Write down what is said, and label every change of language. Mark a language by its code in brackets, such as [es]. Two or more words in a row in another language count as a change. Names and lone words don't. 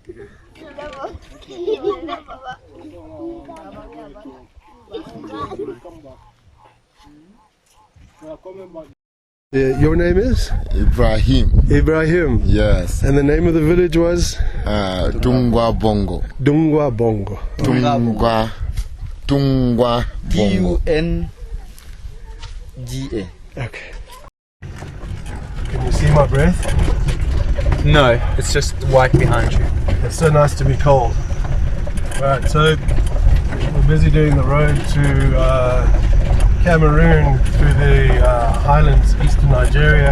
[en] Your name is? Ibrahim. Ibrahim. Yes. And the name of the village was? Dungwa Bongo. Dungwa Bongo. Dungwa Bongo. Dunga. Okay. Can you see my breath? No, it's just white behind you. It's so nice to be cold. Right, so we're busy doing the road to Cameroon through the highlands, eastern Nigeria.